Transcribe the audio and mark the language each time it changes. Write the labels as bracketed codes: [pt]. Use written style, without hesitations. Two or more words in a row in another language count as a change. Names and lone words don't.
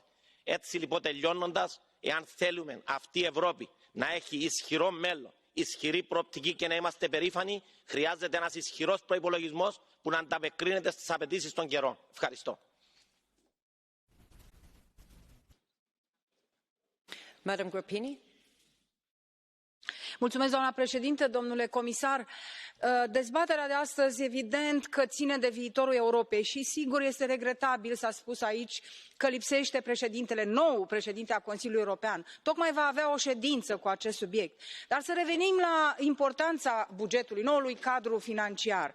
[el] Έτσι λοιπόν, τελειώνοντας, εάν θέλουμε αυτή η Ευρώπη να έχει ισχυρό μέλλον, ισχυρή προοπτική και να είμαστε περήφανοι, χρειάζεται ένας ισχυρός προϋπολογισμός που να ανταποκρίνεται στις απαιτήσεις των καιρών. Ευχαριστώ. [ro] Madam Grappini. Doamna președintă, domnule comisar, dezbaterea de astăzi evident că ține de viitorul Europei și sigur este regretabil, s-a spus aici, că lipsește președintele, nou președinte a Consiliului European. Tocmai va avea o ședință cu acest subiect. Dar să revenim la importanța bugetului, noului cadru financiar.